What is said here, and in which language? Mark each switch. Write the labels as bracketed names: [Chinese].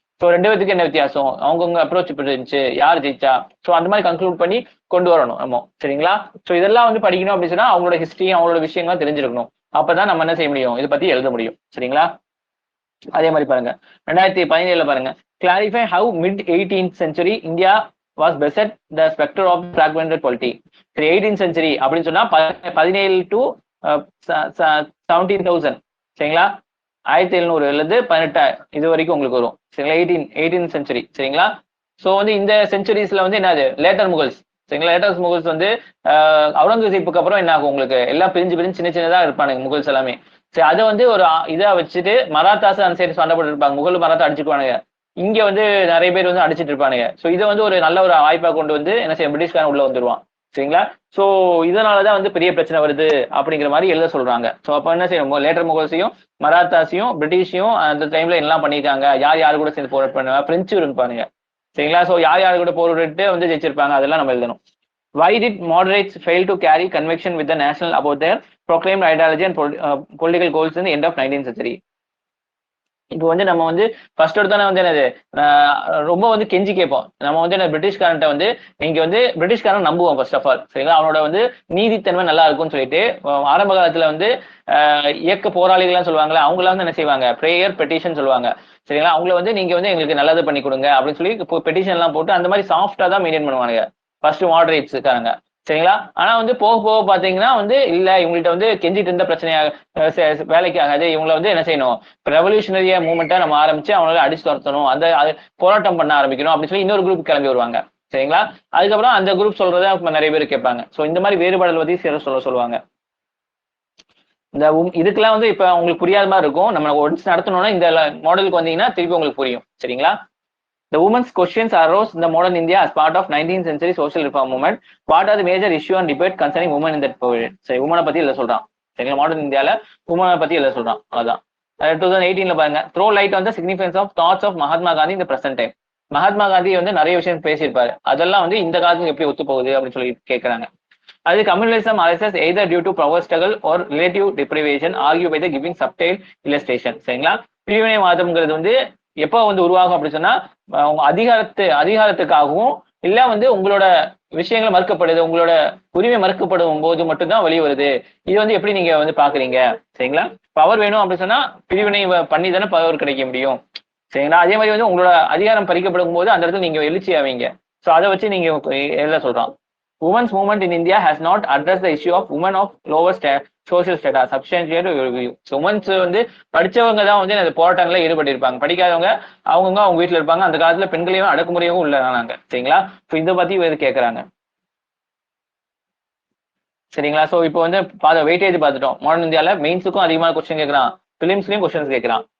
[Tamil] So 2 பேத்துக்கு என்ன வித்தியாசம், அவங்கவுங்க அப்ரோச் இப்படி இருந்துச்சு, யார் ஜெயிச்சா, ஸோ அந்த மாதிரி கன்க்ளூட் பண்ணி கொண்டு வரணும் நம்ம. சரிங்களா? ஸோ இதெல்லாம் வந்து படிக்கணும் அப்படின்னு சொன்னா அவங்களோட ஹிஸ்டரி, அவங்களோட விஷயங்கள்லாம் தெரிஞ்சிருக்கணும். அப்பதான் நம்ம என்ன செய்ய முடியும், இதை பத்தி எழுத முடியும். சரிங்களா? அதே மாதிரி பாருங்க 2017 பாருங்க, clarify how mid 18th century India was பெசட் the Spectre of ஃபிராக்மெண்டட் polity. 18th century அப்படின்னு சொன்னா 17 to 17,000. சரிங்களா? 1700 18 இது வரைக்கும் உங்களுக்கு வரும். சரிங்களா? 18th century. சரிங்களா? சோ வந்து இந்த செஞ்சுரிஸ்ல வந்து என்னது லேட்டர் முகல்ஸ். சரிங்களா? லேட்டர் முகல்ஸ் வந்து அவுரங்கசீப்புக்கு அப்புறம் என்ன ஆகும், உங்களுக்கு எல்லாம் பிரிஞ்சு சின்ன சின்னதா இருப்பானுங்க முகல்ஸ் எல்லாமே. சரி, அதை வந்து ஒரு இதா வச்சுட்டு மராத்தாஸ் அந்த சைடு சண்டை போட்டு இருப்பாங்க, முகல் மராத்தா அடிச்சுக்குவானுங்க, இங்க வந்து நிறைய பேர் வந்து அடிச்சிட்டு இருப்பானுங்க. சோ இதை வந்து ஒரு நல்ல ஒரு வாய்ப்பா கொண்டு வந்து என்ன செய்ய பிரிட்டிஷ்காரன் உள்ள வந்துருவான். சரிங்களா? சோ இதனாலதான் வந்து பெரிய பிரச்சனை வருது அப்படிங்கிற மாதிரி எழுத சொல்றாங்க. சோ அப்ப என்ன செய்யணும், லேட்டர் முகல்ஸையும் மராத்தாஸையும் பிரிட்டிஷையும் அந்த டைம்ல எல்லாம் பண்ணிருக்காங்க, யார் கூட சேர்ந்து போராட்டம் பண்ணுவாங்க, பிரெஞ்சு இருப்பானுங்க. சரிங்களா? சோ யார் கூட போராட்டு வந்து ஜெயிச்சிருப்பாங்க, அதெல்லாம் நம்ம எழுதணும். [English] Why did moderates fail to carry conviction with the national about their proclaimed ideology and political goals in the end of 19th century? [Tamil] இப்போ வந்து நம்ம வந்து ஃபர்ஸ்ட் எடுத்தானே வந்து என்னது ரொம்ப வந்து கெஞ்சி கேட்போம். நம்ம வந்து என்ன பிரிட்டிஷ்காரன்ட்ட வந்து நீங்க வந்து பிரிட்டிஷ்காரன் நம்புவோம் ஃபர்ஸ்ட் ஆஃப் ஆல். சரிங்களா? அவனோட வந்து நீதித்தன்மை நல்லா இருக்கும்னு சொல்லிட்டு ஆரம்ப காலத்துல வந்து இயக்க போராளிகள்லாம் சொல்லுவாங்களே, அவங்களாம் வந்து என்ன செய்வாங்க, ப்ரேயர் பெட்டிஷன் சொல்லுவாங்க. சரிங்களா? அவங்கள வந்து நீங்க வந்து எங்களுக்கு நல்லது பண்ணி கொடுங்க அப்படின்னு சொல்லி பெட்டிஷன் எல்லாம் போட்டு அந்த மாதிரி சாஃப்டா தான் மெயின்டைன் பண்ணுவாங்க ஃபர்ஸ்ட் மாடரேட்ஸ் இருக்காங்க. சரிங்களா? ஆனா வந்து போக பாத்தீங்கன்னா வந்து இல்ல இவங்கள்ட்ட வந்து கெஞ்சிட்டு இருந்த பிரச்சனையாக வேலைக்கு ஆகாது, இவங்களை வந்து என்ன செய்யணும், ரெவல்யூஷனரிய மூவ்மெண்ட்டா நம்ம ஆரம்பிச்சு அவங்களால அடிச்சு துரத்தணும், அந்த போராட்டம் பண்ண ஆரம்பிக்கணும் அப்படின்னு சொல்லி இன்னொரு குரூப் கிளம்பி வருவாங்க. சரிங்களா? அதுக்கப்புறம் அந்த குரூப் சொல்றதை நிறைய பேர் கேட்பாங்க. சோ இந்த மாதிரி வேறுபாடுகள் பத்தி சொல்லுவாங்க. இந்த இதுக்கெல்லாம் வந்து இப்ப உங்களுக்கு புரியாத மாதிரி இருக்கும். நம்ம ஒன்ஸ் நடத்தணும்னா இந்த மாடலுக்கு வந்தீங்கன்னா திருப்பி உங்களுக்கு புரியும். சரிங்களா? [English] The women's questions arose in the modern India as part of 19th century social reform movement. What are the major issue and debate concerning women in that period? [Tamil] சரி, உமனை பத்தி இல்ல சொல்றான். சரிங்களா? மாடர்ன் இந்தியால உமனை பத்தி இல்ல சொல்றான். அதான் 2018ல பாருங்க, throw light on the significance of thoughts of Mahatma Gandhi இந்த பிரசன்ட் டைம். மகாத்மா காந்தி வந்து நிறைய விஷயம் பேசியிருப்பாரு, அதெல்லாம் வந்து இந்த காலத்துக்கு எப்படி ஒத்து போகுது அப்படின்னு சொல்லி கேட்கறாங்க. [English] அது communalism arises either due to power struggle or relative deprivation argued by the giving subtle illustration. சரிங்களா? [Tamil] பிரிவினைவாதம்ங்கிறது வந்து எப்போ வந்து உருவாகும் அப்படின்னு சொன்னா உங்க அதிகாரத்துக்காகவும் இல்ல வந்து உங்களோட விஷயங்களை மறுக்கப்படுது, உங்களோட உரிமை மறுக்கப்படும் போது மட்டும்தான் வெளியே வருது. இது வந்து எப்படி நீங்க வந்து பாக்குறீங்க? சரிங்களா? பவர் வேணும் அப்படின்னு சொன்னா பிரிவினை பண்ணி தானே பவர் கிடைக்க முடியும். சரிங்களா? அதே மாதிரி வந்து உங்களோட அதிகாரம் பறிக்கப்படும் போது அந்த இடத்துல நீங்க எழுச்சி ஆவீங்க. ஸோ அதை வச்சு நீங்க எழுத சொல்றான். [English] Women's movement in India has not addressed the issue of women of lower social status substantially review. [Tamil] Women's வந்து படிச்சவங்க தான் வந்து அந்த போராட்டங்கள்ல ஈடுபட்டு இருப்பாங்க, படிக்காதவங்க அவங்கவுங்க அவங்க வீட்டுல இருப்பாங்க. அந்த காலத்துல பெண்களையும் அடக்குமுறையும் உள்ளாங்க. சரிங்களா? ஸோ இதை பத்தி இது கேட்கறாங்க. சரிங்களா? ஸோ இப்போ வந்து வெயிட்டேஜ் பார்த்துட்டோம். மாடர்ன் இந்தியால மெயின்ஸுக்கும் அதிகமான கொஸ்டின் கேட்கறான், பிலிம்ஸ்லயும் கொஸ்டின்ஸ் கேட்கறான்.